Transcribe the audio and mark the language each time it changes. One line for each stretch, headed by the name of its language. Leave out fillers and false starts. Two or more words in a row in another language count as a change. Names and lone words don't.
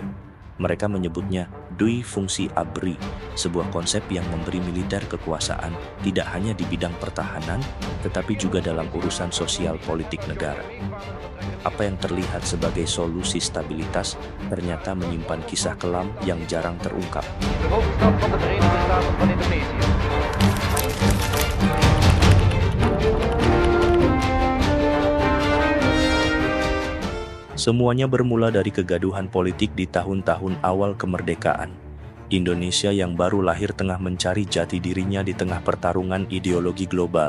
Indonesian: Mereka menyebutnya Dui Fungsi ABRI, sebuah konsep yang memberi militer kekuasaan tidak hanya di bidang pertahanan, tetapi juga dalam urusan sosial politik negara. Apa yang terlihat sebagai solusi stabilitas ternyata menyimpan kisah kelam yang jarang terungkap.
Dutch: De hoofdstad van de Verenigde Staten van Indonesië.
Indonesian: Semuanya bermula dari kegaduhan politik di tahun-tahun awal kemerdekaan. Indonesia yang baru lahir tengah mencari jati dirinya di tengah pertarungan ideologi global.